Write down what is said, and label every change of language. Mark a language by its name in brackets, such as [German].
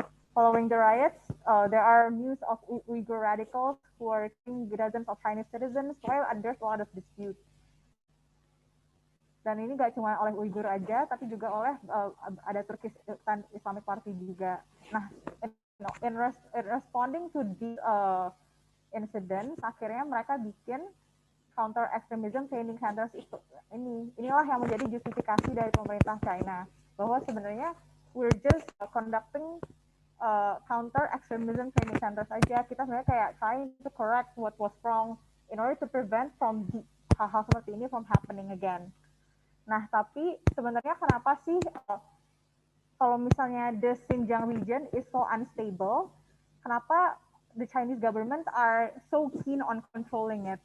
[English] Following the riots, there are news of Uyghur radicals who are killing dozens of Chinese citizens, while there's a lot of dispute. [Indonesian] Dan ini gak cuma oleh Uyghur aja, tapi juga oleh ada Turkish Islamic Party juga. [English] Nah, in responding to these incidents, [Indonesian] akhirnya mereka bikin [English] counter extremism training centers itu. [Indonesian] Inilah yang menjadi justifikasi dari pemerintah China, bahwa sebenarnya [English] we're just conducting counter extremism training centers [Indonesian] aja. Kita sebenarnya kayak [English] trying to correct what was wrong in order to prevent from [Indonesian] hal-hal seperti ini [English] from happening again. [Indonesian] Nah, tapi sebenarnya kenapa sih kalau misalnya [English] the Xinjiang region is so unstable, kenapa the Chinese government are so keen on controlling it?